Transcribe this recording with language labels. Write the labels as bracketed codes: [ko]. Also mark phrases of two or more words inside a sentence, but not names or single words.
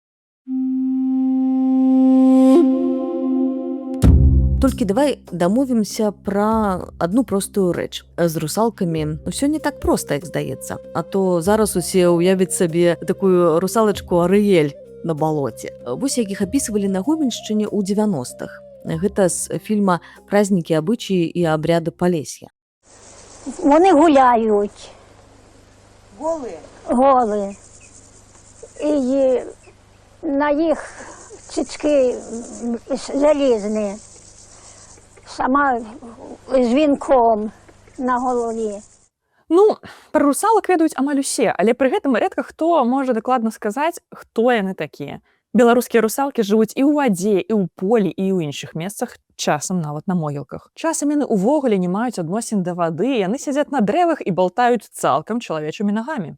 [be] Толькі давай дамовімся пра адну простую рэч. З русалкамі ўсё не так проста, як здаецца. А то зараз усе ўявяць сабе такую русалачку Арыэль на балоце. Вось як іх апісвалі на Гомельшчыне ў 90-х. Гэта з фільма «Празднікі, абычаі і абряды Палесья». [uk] Вони гуляють. Голі. І на їх цицьки залізні. сама з вінком на голові. [be] Ну, пра русалак ведаюць амаль усе, але пры гэтым рэдка хто можа дакладна сказаць, хто яны такія. Беларускія русалкі жывуць і ў вадзе, і ў полі, і ў іншых месцах, часам нават на могілках. Часам яны ўвогуле не маюць адносін да вады, яны сядзяць на дрэвах і балтаюць цалкам чалавечымі нагамі.